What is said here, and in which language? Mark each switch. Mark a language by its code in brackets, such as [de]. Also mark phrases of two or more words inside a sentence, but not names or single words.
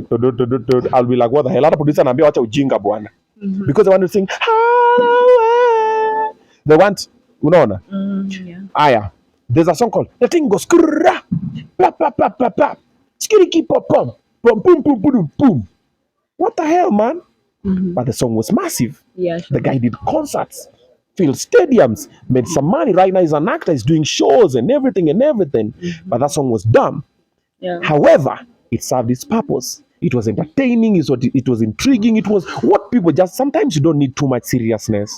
[en] I'll be like, what the hell? Other producer [sw] naambia wacha ujinga bwana. [en] Because they want to sing. They want, unaona? Aya. There's a song called The Thing Goes Skrrra, pa pa pa pa pa, skiriki pop pom, pom pum pum pum pum. What the hell, man? But the song was massive. The guy did concerts, filled stadiums, made some money. Right now he's an actor, he's doing shows and everything. But that song was dumb. However, it served its purpose. It was entertaining, it was intriguing, it was what people just, sometimes you don't need too much seriousness.